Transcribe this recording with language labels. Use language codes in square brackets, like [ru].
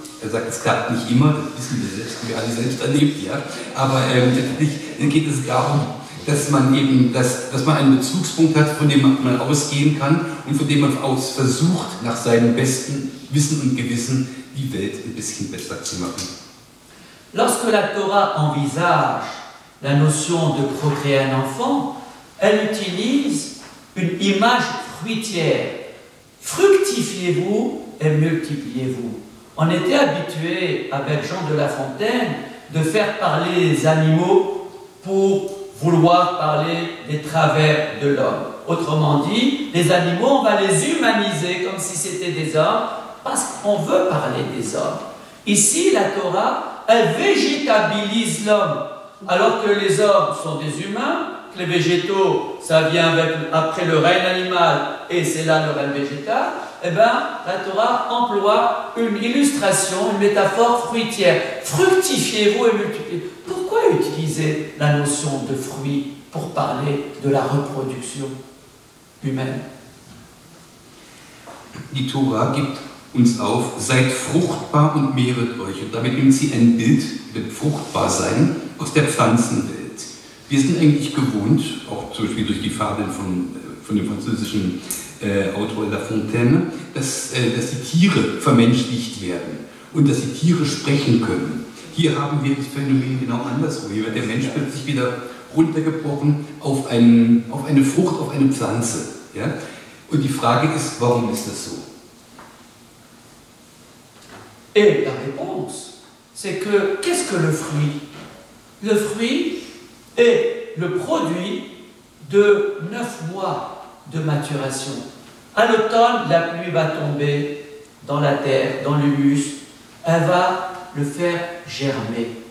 [de] Er sagt, es klappt nicht immer, das wissen wir selbst, wir alle selbst erlebt, ja. Aber letztendlich geht es darum, dass man eben, dass man einen Bezugspunkt hat, von dem man ausgehen kann und von dem man aus versucht, nach seinem besten Wissen und Gewissen die Welt ein bisschen besser zu machen. [fr] Lorsque la Torah envisage la notion de procréer un enfant, elle utilise une image fruitière. Fructifiez-vous et multipliez-vous. On était habitué avec Jean de La Fontaine de faire parler les animaux pour vouloir parler des travers de l'homme. Autrement dit, les animaux, on va les humaniser comme si c'était des hommes parce qu'on veut parler des hommes. Ici, la Torah, elle végétabilise l'homme, alors que les hommes sont des humains, que les végétaux, ça vient après le règne animal et c'est là le règne végétal. Eh bien, la Torah emploie une illustration, une métaphore fruitière. Fructifiez-vous et multipliez. Pourquoi utiliser la notion de fruit pour parler de la reproduction humaine? [de] Die Tora gibt uns auf, seid fruchtbar und mehret euch. Und damit nimmt sie ein Bild, mit Fruchtbarsein, aus der Pflanzenwelt. Wir sind eigentlich gewohnt, auch zum Beispiel durch die Fabeln von dem französischen Autor La Fontaine, dass die Tiere vermenschlicht werden und dass die Tiere sprechen können. Hier haben wir das Phänomen genau andersrum. Hier wird der Mensch plötzlich wieder runtergebrochen auf eine Frucht, auf eine Pflanze. Ja? Und die Frage ist, warum ist das so? [fr] Et la réponse, c'est que, qu'est-ce que le fruit? Le fruit est le produit de 9 mois de maturation. À l'automne, la pluie va tomber dans la terre, dans l'humus, elle va le faire germer.